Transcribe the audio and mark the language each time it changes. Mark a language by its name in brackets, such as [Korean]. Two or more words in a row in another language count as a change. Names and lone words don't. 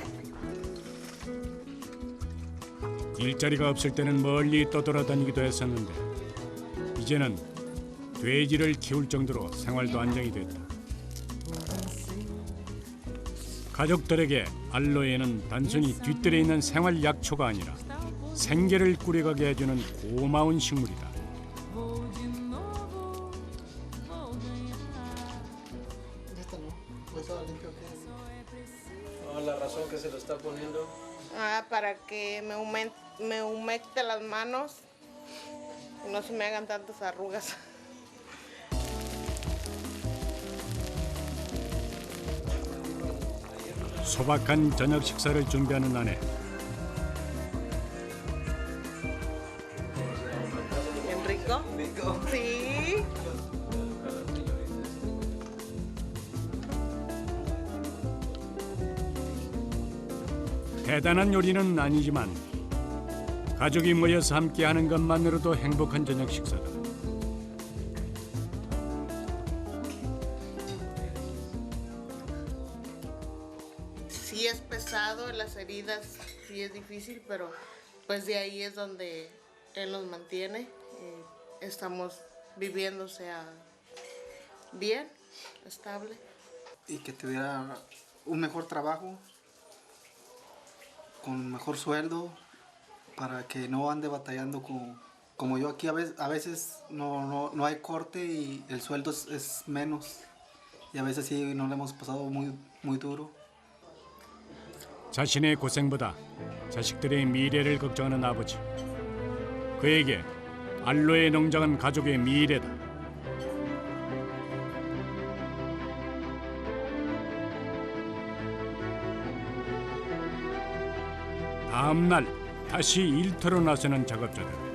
[Korean] 일자리가 없을 때는 멀리 떠돌아다니기도 했었는데 이제는 돼지를 키울 정도로 생활도 안정이 됐다. 가족들에게 알로에는 단순히 뒤뜰에 있는 생활 약초가 아니라 생계를 꾸려가게 해주는 고마운 식물이다. [Spanish] La razón que se lo está poniendo. Para que me humecte las manos y no se me hagan tantas arrugas. [Korean] 소박한 저녁 식사를 준비하는 아내. [Spanish] ¿Bien rico? Rico. Sí. [Korean] 대단한 요리는 아니지만 가족이 모여서 함께하는 것만으로도 행복한 저녁 식사다. [Spanish] Sí es pesado, las heridas sí es difícil, pero pues de ahí es donde él nos mantiene. Estamos viviendo, o sea, bien, estable. Y que tuviera un mejor trabajo, con mejor sueldo, para que no ande batallando como yo aquí a veces no hay corte y el sueldo es menos. Y a veces sí nos lo hemos pasado muy duro. [Korean] 자신의 고생보다 자식들의 미래를 걱정하는 아버지. 그에게 알로에 농장은 가족의 미래다. 다음 날 다시 일터로 나서는 작업자들.